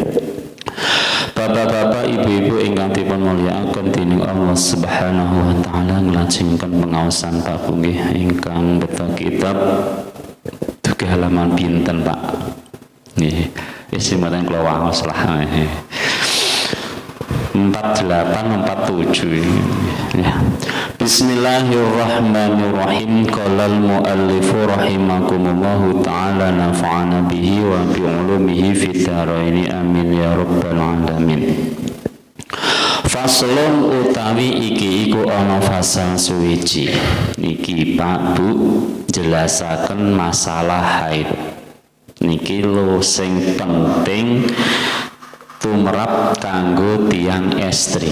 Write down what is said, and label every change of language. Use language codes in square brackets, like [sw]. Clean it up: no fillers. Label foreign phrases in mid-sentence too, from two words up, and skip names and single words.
[jv] Bapak-bapak, ibu-ibu ingkang dipun mulyakaken dening Allah [ar] سبحانه وتعالى, [jv] nglajengaken pengaosan Pak Bu nggih ingkang beto kitab dugi halaman pinten Pak? Nggih, isi mboten kula waos lah. 4847 ya. [ar] بسم الله الرحمن الرحيم. قال المؤلف رحمكم الله تعالى نفعنا به وبعلومه في الدارين آمين يا رب العالمين. [jv] Faslun utawi iki iku ana fasal suwiji. Niki Pak Bu jelasaken masalah haid. Niki lho sing penting tumrap kanggo tiang estri.